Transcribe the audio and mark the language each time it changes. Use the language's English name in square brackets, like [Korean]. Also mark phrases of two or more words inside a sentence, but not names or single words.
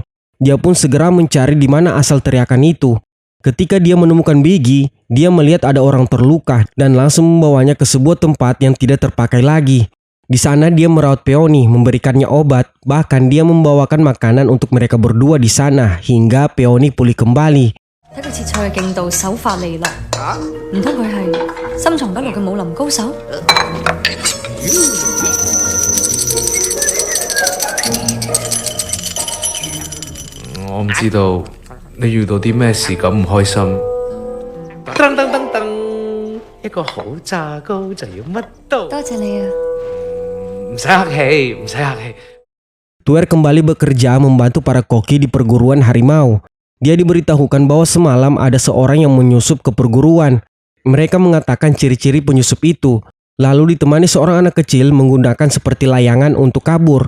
[Indonesian] Dia pun segera mencari di mana asal teriakan itu. Ketika dia menemukan Biggie, dia melihat ada orang terluka dan langsung membawanya ke sebuah tempat yang tidak terpakai lagi. Di sana dia merawat Peony, memberikannya obat, bahkan dia membawakan makanan untuk mereka berdua di sana hingga Peony pulih kembali. [Cantonese] 睇佢切菜嘅勁度，手法利落，唔通佢係深藏不露嘅武林高手？我唔知道你遇到啲咩事咁唔開心。噔噔噔噔，一個好炸糕就要乜都。多謝你啊！唔使客氣，唔使客氣。 [Indonesian] Tuer kembali bekerja membantu para koki di perguruan harimau. Dia diberitahukan bahwa semalam ada seorang yang menyusup ke perguruan. Mereka mengatakan ciri-ciri penyusup itu, lalu ditemani seorang anak kecil menggunakan seperti layangan untuk kabur.